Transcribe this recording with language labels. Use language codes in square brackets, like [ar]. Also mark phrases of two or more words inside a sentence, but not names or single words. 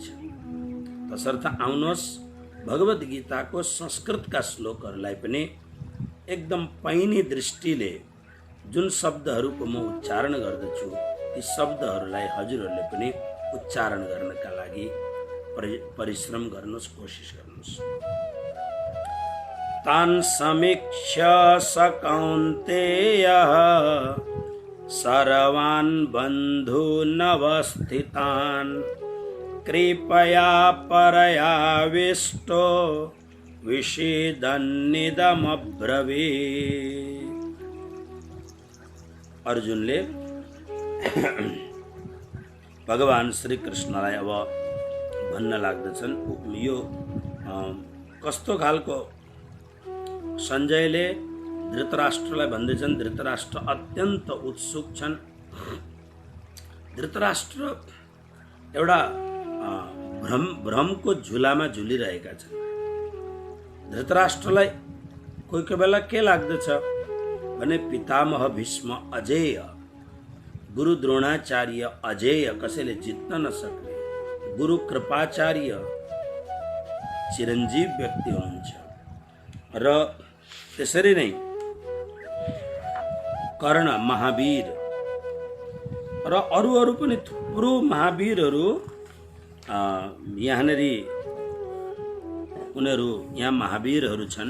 [ne] तसर्थ आउनुहोस् भगवत गीताको संस्कृतका श्लोकहरूलाई पनि एकदम पैनी दृष्टिले जुन शब्दहरूको म उच्चारण गर्दछु ती शब्दहरूलाई हजुरहरूले पनि उच्चारण गर्नका लागि परिश्रम गर्नुहोस्, कोसिस गर्नुहोस्। [sa] तान् समीक्ष्य स कौन्तेयः सर्वान् बन्धूनवस्थितान् कृपया परयाविष्टो विषेदन्निदमब्रवीत्। [ne] अर्जुनले भगवान श्री कृष्णलाई अब भन्न लाग्दछन्। यो कस्तो खालको सञ्जयले धृतराष्ट्रलाई भन्दैछन्। धृतराष्ट्र अत्यन्त उत्सुक छन्। धृतराष्ट्र एउटा भ्रमको झुलामा झुलिरहेका छन्। धृतराष्ट्रलाई कोही कोही बेला के लाग्दछ भने पितामह भीष्म अजेय, गुरु द्रोणाचार्य अजेय, कसैले जित्न नसक्ने, गुरु कृपाचार्य चिरञ्जीव व्यक्ति हुनुहुन्छ। र त्यसरी नै कर्ण महावीर र अरू पनि थुप्रो महावीरहरू यहाँनेरि उनीहरू यहाँ महावीरहरू छन्।